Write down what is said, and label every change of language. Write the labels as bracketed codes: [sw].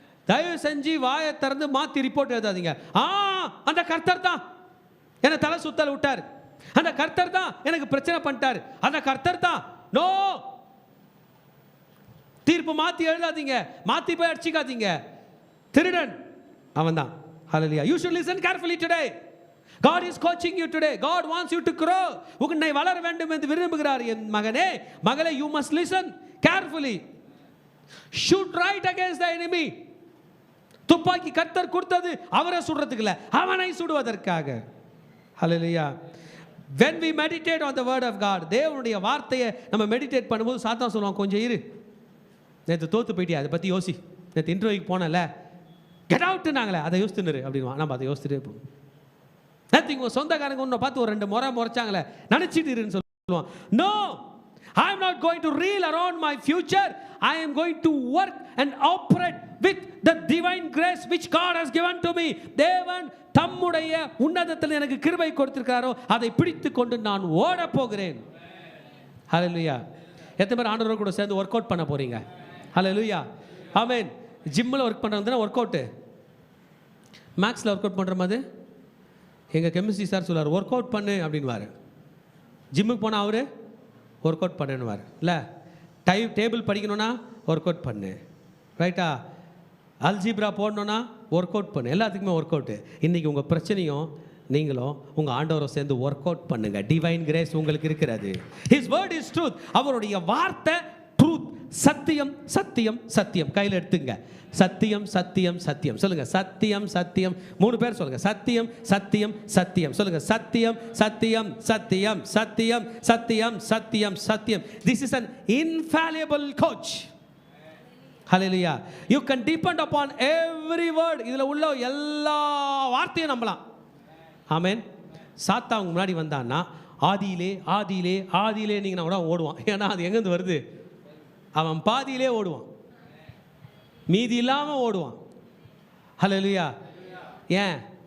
[ta] தயவு செஞ்சு வாயை திறந்து மாற்றி ரிப்போர்ட் எழுதாதீங்க. அந்த கர்த்தர் தான் என்னை தலை சுத்தல் விட்டார், அந்த கர்த்தர் தான் எனக்கு பிரச்சனை பண்ணிட்டார், அந்த கர்த்தர் தான். நோ, தீர்ப்பு மாற்றி எழுதாதீங்க, மாற்றி போய் அடிச்சிக்காதீங்க. திருடன் அவன் தான். ஹல்லேலூயா. [en] You should listen carefully today. God is coaching you today. God wants you to grow. [ta] உன்னை வளர வேண்டும் என்று விரும்புகிறார். என் மகனே மகளே, [en] you must listen carefully. Shoot right against the enemy. [ta] துப்பாக்கி கர்த்தர் கொடுத்தது அவரை சுடுறதுக்கு இல்ல, அவனை சுடுவதற்காக. ஹல்லேலூயா. [en] when we meditate on the word of God, [ta] தேவனுடைய வார்த்தையை நம்ம மெடிடேட் பண்ணும்போது சாத்தான் சொல்லுவான், கொஞ்சம் இரு, நேற்று தோற்று போயிட்டியா, அதை பற்றி யோசி, நேற்று இன்டர்வியூக்கு போனல, கெட் அவுட்டுனாங்களே, அதை யோசித்துன்னு அப்படின்வா. நம்ம அதை யோசிச்சுட்டே இருப்போம். நேற்று உங்கள் சொந்தக்காரங்க உன்னை பார்த்து ஒரு 2 முறை முறைச்சாங்களே, நினச்சிட்டு இருன்னு சொல்லுவான். [en] No, I am not going to reel around my future. I am going to work and operate with the divine grace which God has given to me. [ta] தேவன் தம்முடைய உன்னதத்தில் எனக்கு கிருபை கொடுத்திருக்காரோ அதை பிடித்து கொண்டு நான் ஓட போகிறேன். ஹல்லேலூயா. எத்தனை பேர் ஆண்டவரோட கூட சேர்ந்து ஒர்க் அவுட் பண்ண போறீங்க? ஹல்லேலூயா. ஆமென். ஜிம்மில் ஒர்க் பண்ணுறதுனா ஒர்க் அவுட்டு, மேக்ஸில் ஒர்க் அவுட் பண்ணுற மாதிரி எங்கள் கெமிஸ்ட்ரி சார் சொல்லுவார், ஒர்க் அவுட் பண்ணு அப்படின்வார். ஜிம்முக்கு போனால் அவர் ஒர்க் அவுட் பண்ணுவார். இல்லை, டேபிள் படிக்கணும்னா ஒர்க் அவுட் பண்ணு, ரைட்டா? அல்ஜிப்ரா போடணுன்னா ஒர்க் அவுட் பண்ணு, எல்லாத்துக்குமே ஒர்க் அவுட்டு. இன்றைக்கி உங்கள் பிரச்சனையும் நீங்களும் உங்கள் ஆண்டவரை சேர்ந்து ஒர்க் அவுட் பண்ணுங்கள். டிவைன் கிரேஸ் உங்களுக்கு இருக்கிறது. [en] His word is truth. [ta] அவருடைய வார்த்தை ட்ரூத், சத்தியம் சத்தியம் சத்தியம். கையில் எடுத்துங்க, சத்தியம் சத்தியம் சத்தியம் சொல்லுங்க. சத்தியம் சத்தியம், 3 பேர் சொல்லுங்க. சத்தியம் சத்தியம் சத்தியம் சொல்லுங்க. சத்தியம் சத்தியம் சத்தியம் சத்தியம் சத்தியம் சத்தியம் சத்தியம். [en] This is an infallible coach. Hallelujah. You can depend upon every word. [ta] இதில் உள்ள எல்லா வார்த்தையும் நம்பலாம். ஆமென். சாத்தா அவங்க முன்னாடி வந்தான்னா ஆதியிலே ஆதியிலே ஆதியிலே நீங்கள் கூட ஓடுவான். ஏன்னா அது எங்கேருந்து வருது? அவன் பாதியிலே ஓடுவான், மீதி இல்லாமல் ஓடுவான். ஹல்லேலூயா. ஏன்?